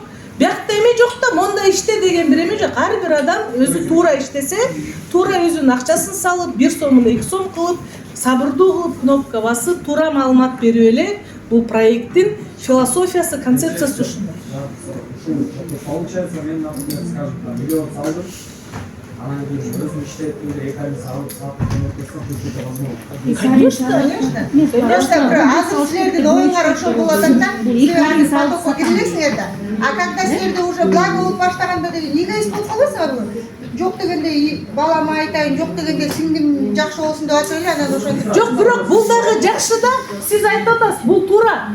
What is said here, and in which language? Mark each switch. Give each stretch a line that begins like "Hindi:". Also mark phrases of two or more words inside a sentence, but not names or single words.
Kyrgyz: Биякта эме жок да, монда иште деген бир эме жок. Ар бир адам өзү туура иштесе, туура өзүнүн акчасын салып, 1 сом, 2 сом кылып, сабырдуу кылып, кнопка басып, туура маалымат берип эле, бул проекттин философиясы, концепциясы ушундай. Получается, мен,
Russian: например, скажем,
Kyrgyz: миллион салдым, анан кийин өзүм иштеттимде 2 ай салып
Russian: это возможно.
Kyrgyz: Конечно, азыр силердин оюңар ошол болуп атат да. Силер потокко кирилесиңер да.
Russian: А когда
Kyrgyz: силерде
Russian: уже благо
Kyrgyz: болуп баштаганда эгоист болуп каласыңарбы? Жок дегенде балама айтайын, жок дегенде сиңдим жакшы болсун деп атып эле анан ошентип. Жок, бирок бул дагы жакшы да. Сиз айтып атасыз, бул туура.